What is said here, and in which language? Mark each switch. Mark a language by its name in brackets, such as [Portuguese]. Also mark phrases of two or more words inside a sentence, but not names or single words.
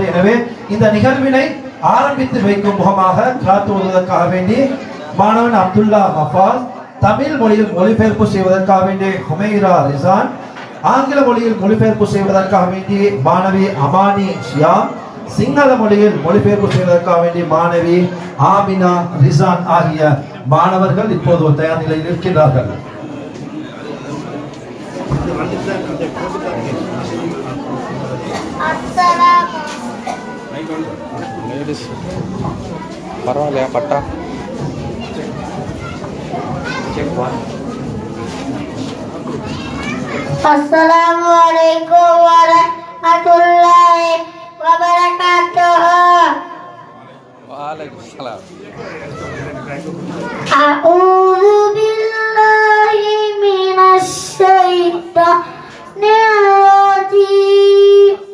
[Tamil] எனவே இந்த நிகழ்வினை ஆரம்பித்து வைக்கும் முகமாக காத்துவதற்காக வேண்டி மாணவன் அப்துல்லா மஃபாஸ், தமிழ் மொழியில் மொழிபெயர்ப்பு செய்வதற்காக வேண்டி ஹுமைரா ரிசான், ஆங்கில மொழியில் மொழிபெயர்ப்பு செய்வதற்காக வேண்டி மாணவி அமானி ஷியாம், சிங்கள மொழியில் மொழிபெயர்ப்பு செய்வதற்காக வேண்டி மாணவி ஆமினா ரிசான் ஆகிய மாணவர்கள் இப்போது தயார் நிலையில் இருக்கின்றார்கள். பரவாயில்லையா பட்டா [Arabic] السلام عليكم ورحمة الله وبركاته. Waalaikumsalam. أعوذ بالله من الشيطان الرجيم.